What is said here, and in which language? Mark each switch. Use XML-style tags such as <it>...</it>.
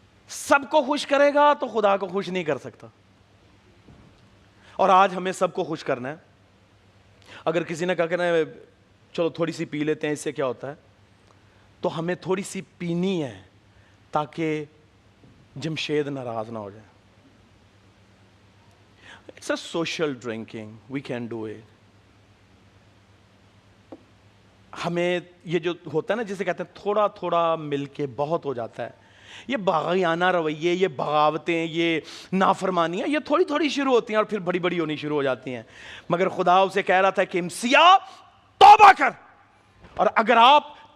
<ur>سب کو خوش کرے گا تو خدا کو خوش نہیں کر سکتا. اور آج ہمیں سب کو خوش کرنا ہے. اگر کسی نے کہا کہ چلو تھوڑی سی پی لیتے ہیں, اس سے کیا ہوتا ہے, تو ہمیں تھوڑی سی پینی ہے تاکہ جمشید ناراض نہ ہو جائے.</ur> <en>It's a social drinking, we can do it.</en> <ur>ہمیں یہ جو ہوتا ہے نا جسے کہتے ہیں تھوڑا تھوڑا مل کے بہت ہو جاتا ہے, یہ باغیانہ رویے, یہ بغاوتیں, یہ نافرمانیاں, یہ تھوڑی تھوڑی شروع ہوتی ہیں اور پھر بڑی بڑی ہونی شروع ہو جاتی ہیں. مگر خدا اسے کہہ رہا تھا کہ امسیہ توبہ کر, اور اگر آپ</ur>